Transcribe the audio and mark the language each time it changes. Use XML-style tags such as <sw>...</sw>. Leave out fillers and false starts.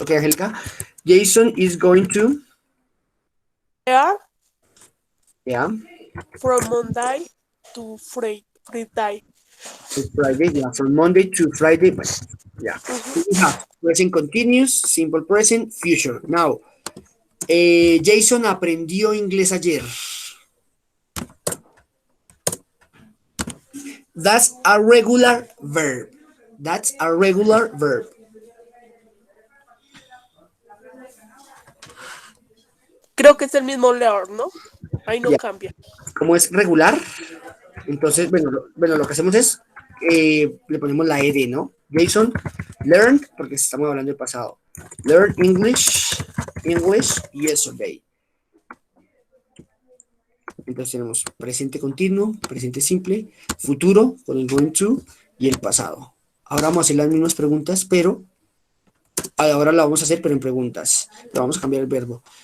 <en>Okay, Angelica. Jason is going to. Learn Yeah. from Monday to Friday. Friday, yeah, from Monday to Friday. Yeah. We have present continuous, simple present, future.</en> <es>Now, Jason aprendió inglés ayer.</es> <en>That's a regular verb. That's a regular verb.</en> <es>Creo que es el mismo learn, ¿no? Ahí no</es> <en>Yeah.</en> <es>cambia. Como es regular, entonces, bueno, lo que hacemos es, le ponemos la ed, ¿no?</es> <en>Jason learned,</en> <es>porque estamos hablando del pasado.</es> <en>Learn English yesterday.</en> <es>Entonces tenemos presente continuo, presente simple, futuro con el going to y el pasado. Ahora vamos a hacer las mismas preguntas, pero ahora la vamos a hacer, pero en preguntas. Le vamos a cambiar el verbo.</es>